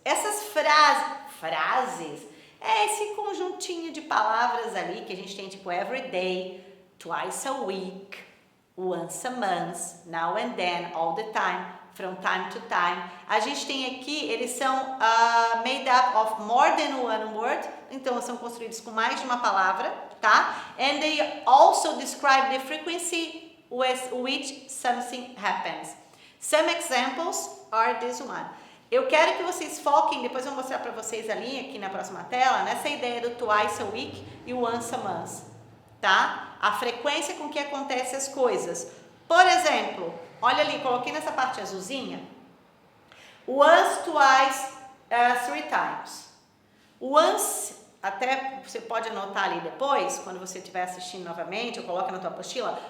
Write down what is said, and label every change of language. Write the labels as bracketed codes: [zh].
[pt] Essas frases é esse conjuntinho de palavras ali que a gente tem tipo [en] every day, twice a week, once a month, now and then, all the time, from time to time. [pt] A gente tem aqui, eles são [en] made up of more than one word, [pt] então são construídos com mais de uma palavra, tá? [en] And they also describe the frequency with which something happens. Some examples are this one. [pt] Eu quero que vocês foquem, depois eu vou mostrar para vocês ali, aqui na próxima tela, nessa ideia do twice a week e once a month, tá? A frequência com que acontecem as coisas. Por exemplo, olha ali, coloquei nessa parte azulzinha. [en] Once, twice, three times. [pt] Once, até você pode anotar ali depois, quando você estiver assistindo novamente, ou coloca na tua apostila.